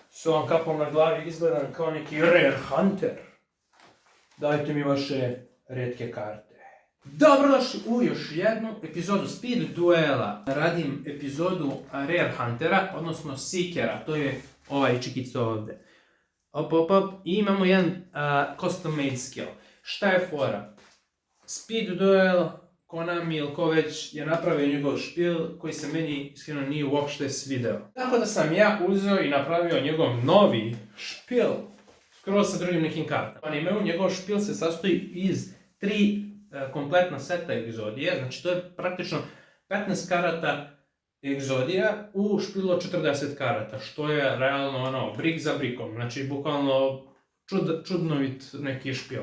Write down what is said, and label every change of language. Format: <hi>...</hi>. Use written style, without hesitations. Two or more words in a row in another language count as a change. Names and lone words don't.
<sr>s ovom kapom na glavi izgledam kao neki Rare Hunter. Dajte mi vaše retke karte. Dobrodošli u još jednu epizodu Speed Duela. Radim epizodu Rare Huntera, odnosno Seekera, to je ovaj čikica ovdje. I imamo jedan</sr> <en>custom made skill.</en> <sr>Šta je fora? Speed Duel, Konami ili ko već je napravio njegov špil koji se meni iskreno nije uopšte svideo. Tako da sam ja uzeo i napravio njegov novi špil skroz sa drugim nekim kartama. Njegov špil se sastoji iz 3 kompletna seta egzodije, znači to je praktično 15 karata egzodija u špilu od 40 karata, što je realno brik za brikom, znači bukvalno čudnovit neki špil.</sr>